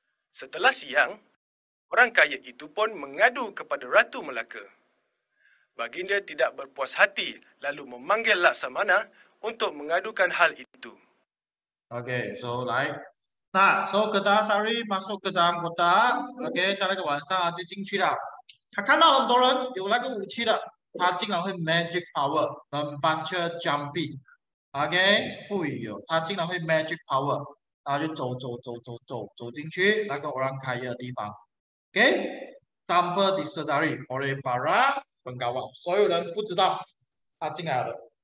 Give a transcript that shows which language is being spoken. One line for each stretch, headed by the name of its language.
Malay: Setelah siang, orang kaya itu pun mengadu kepada Ratu Melaka. Baginda tidak berpuas hati lalu memanggil Laksamana untuk mengadukan hal itu.
Chinese: OK， so 来，那 so Ketasari
Malay: masuk ke dalam kota，
Chinese: OK， 在那个晚上就进去了。他看到很多人有那个武器的，他竟然会 magic power，
Malay: membaca jampi。
Chinese: OK， 赋予有，他竟然会 magic power， 然后就走进去那个 orang kaya 的地方。 OK，
Malay: tanpa disedari oleh para pengawal，
Chinese: 所有人不知道他进来了。